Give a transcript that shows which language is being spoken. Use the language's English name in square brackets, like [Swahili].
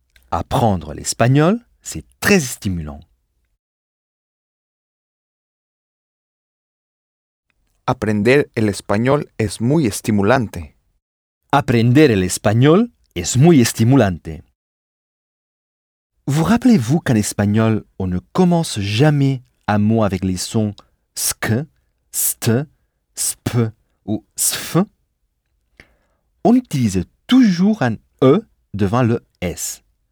[French] Apprendre l'espagnol, c'est très stimulant. [Spanish] Aprender el español es muy estimulante. Aprender el español es muy estimulante. [French] Vous rappelez-vous qu'en espagnol, on ne commence jamais un mot avec les sons sk, st, sp ou sf? On utilise toujours un e devant le s.